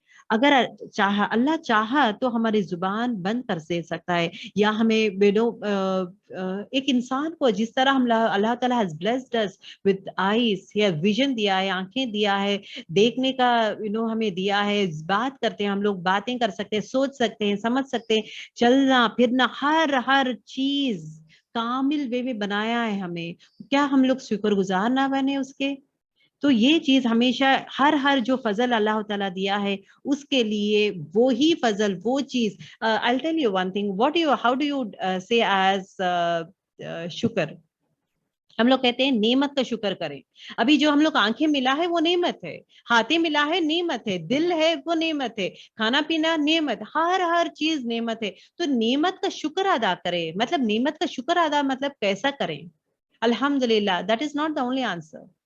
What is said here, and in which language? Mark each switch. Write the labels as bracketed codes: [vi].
[ur] اگر اللہ چاہا تو ہماری زبان بند کر دے سکتا ہے, یا ہمیں ایک انسان کو جس طرح اللہ تعالیٰ [en] has blessed us with eyes, [ur] vision دیا ہے, آنکھیں دیا ہے, دیکھنے کا ہمیں دیا ہے, بات کرتے ہیں ہم لوگ, باتیں کر سکتے ہیں, سوچ سکتے ہیں, سمجھ سکتے ہیں, چلنا پھرنا, ہر چیز کامل وے میں بنایا ہے ہمیں. کیا ہم لوگ شکر گزار نہ بنے اس کے؟ تو یہ چیز ہمیشہ, ہر جو فضل اللہ تعالیٰ دیا ہے اس کے لیے وہی فضل, وہ چیز. [en] I'll tell you one thing, how do you say as شکر؟ [ur] ہم لوگ کہتے ہیں نعمت کا شکر کریں. ابھی جو ہم لوگ آنکھیں ملا ہے وہ نعمت ہے, ہاتھیں ملا ہے نعمت ہے, دل ہے وہ نعمت ہے, کھانا پینا نعمت, ہر چیز نعمت ہے. تو نعمت کا شکر ادا کریں. مطلب نعمت کا شکر ادا مطلب کیسا کریں؟ الحمدللہ, [en] that is not the only answer.